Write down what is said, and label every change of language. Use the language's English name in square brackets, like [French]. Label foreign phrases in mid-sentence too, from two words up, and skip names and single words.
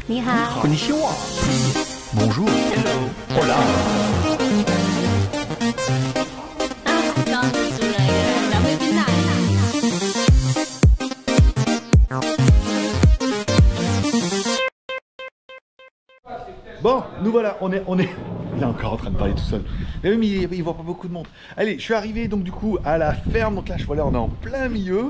[Chinese] 你好。 [Japanese] Konnichiwa. [French] Bonjour. [English] Hello. [Spanish] Hola. [Chinese] 刚煮了一个蓝莓冰奶。 [French] Bon, nous voilà, on est... Il est encore en train de parler tout seul. Mais même il voit pas beaucoup de monde. Allez, je suis arrivé donc du coup à la ferme. Donc là, voilà, on est en plein milieu.